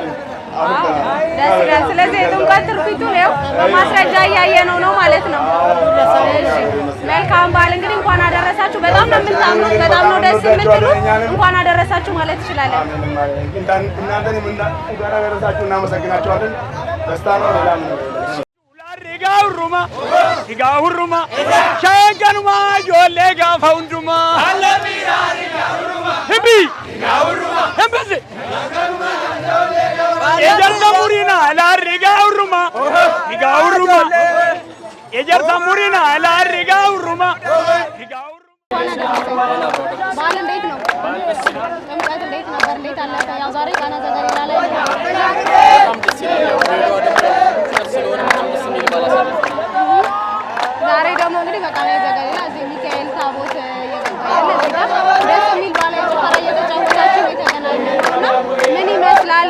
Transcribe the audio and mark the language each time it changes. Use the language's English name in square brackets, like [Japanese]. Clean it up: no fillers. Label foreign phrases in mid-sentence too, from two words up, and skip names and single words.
[Amharic] ደስ ይላል። ስለዚህ የጥምቀት ትርፊቱ ነው በማስረጃ እያየነው ነው ማለት ነው። መልካም በዓል እንግዲህ እንኳን አደረሳችሁ። በጣም ነው የምታምሩት፣ በጣም ነው ደስ የምትሉት። እንኳን አደረሳችሁ ማለት ትችላለን። እናንተን እንኳን አደረሳችሁ እናመሰግናችኋለን። ደስታ ነው ሌላ ነው። Igahuruma shayankanuma jolle gafaunduma himbi hembese ejarta murina igahuruma ejarta murina igahuruma በዓል እንዴት ነው? ጥምቀት እንዴት ነበር? እንዴት አለፈ? ያው ዛሬ ቃና ዘገሊላ ላይ ዛሬ ደግሞ እንግዲህ በቃና ዘገሊላ እዚህ ሚካኤል ታቦት እየገባ ያለ እዚህ ጋር ደስ የሚል ባህላዊ ጭፈራ እየተጫወታችሁ የተገናኘነው እና ምን ይመስላል?